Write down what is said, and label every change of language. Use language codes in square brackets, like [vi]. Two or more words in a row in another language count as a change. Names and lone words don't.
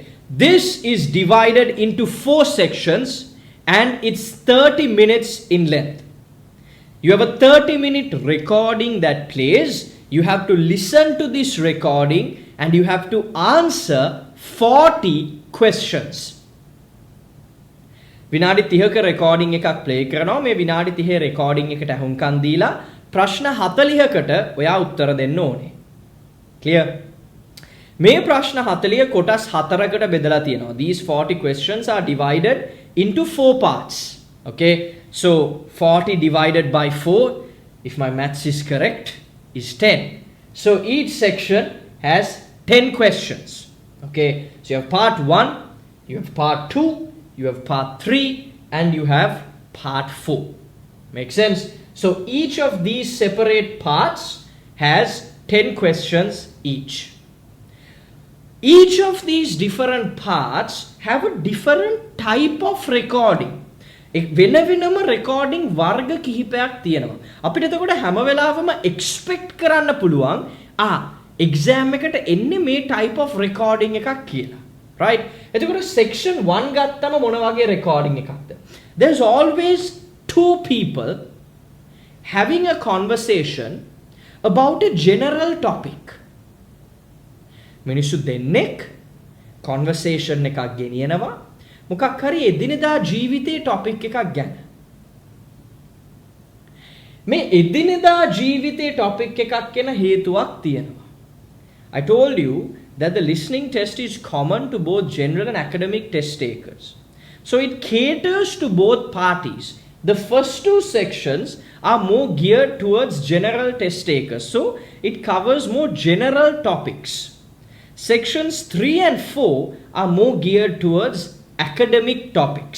[en] This is divided into 4 sections and it's 30 minutes in length. You have a 30-minute recording that plays. You have to listen to this recording and you have to answer 40 questions. [si] විනාඩි 30ක recording එකක් play කරනවා. මේ විනාඩි 30 recording එකට අහුම්කන් දීලා ප්‍රශ්න 40කට ඔයා උත්තර දෙන්න ඕනේ. Clear? මේ ප්‍රශ්න 40 කොටස් 4කට බෙදලා තියෙනවා. [en] These 40 questions are divided into 4 parts. Okay? So 40 divided by 4, if my maths is correct, is 10. So each section has 10 questions. Okay, so you have part 1, you have part 2, you have part 3, and you have part 4. Make sense? So each of these separate parts has 10 questions each. Each of these different parts have a different type of recording. [si] වෙන වෙනම recording වර්ග කිහිපයක් තියෙනවා. අපිට එතකොට හැම වෙලාවෙම expect කරන්න පුළුවන් exam එකට එන්නේ මේ [en] type of recording [si] එකක් කියලා. Right? එතකොට section 1 ගත්තම මොන වගේ recording එකක්ද? [en] There's always 2 people having a conversation about a general topic. [si] මිනිස්සු දෙන්නෙක් conversation එකක් ගෙනියනවා මොකක් හරි එදිනෙදා ජීවිතේ topic එකක් ගැන. මේ එදිනෙදා ජීවිතේ topic එකක් ගැන හේතුවක් තියෙනවා. [en] I told you that the listening test is common to both general and academic test takers. So it caters to both parties. The first 2 sections are more geared towards general test takers. So it covers more general topics. Sections 3 and 4 are more geared towards academic topics.